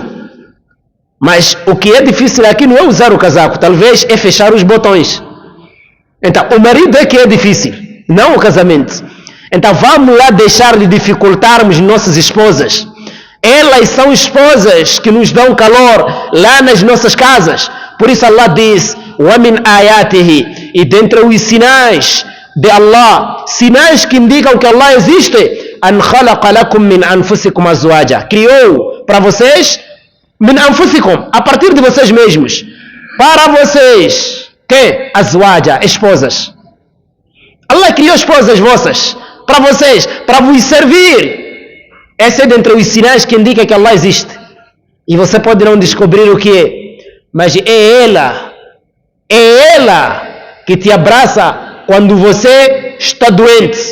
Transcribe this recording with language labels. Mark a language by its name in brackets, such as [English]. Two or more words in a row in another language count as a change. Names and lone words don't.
[Portuguese] Mas o que é difícil aqui não é usar o casaco, talvez é fechar os botões. Então, o marido é que é difícil, não o casamento. Então, vamos lá deixar de dificultarmos nossas esposas. Elas são esposas que nos dão calor lá nas nossas casas. Por isso Allah diz: [Arabic] وَمِنْ آيَاتِهِ, [Portuguese] e dentre os sinais de Allah, sinais que indicam que Allah existe, [Arabic] أَنْ خَلَقَ لَكُمْ مِنْ أَنفُسِكُمْ أَزْوَاجًا, [Portuguese] criou para vocês, [Arabic] من أنفسكم, [Portuguese] a partir de vocês mesmos, para vocês, que? Azwaja, esposas. Allah criou esposas vossas, para vocês, para vos servir. Esse é dentre os sinais que indica que Allah existe. E você pode não descobrir o que é, mas é ela que te abraça quando você está doente.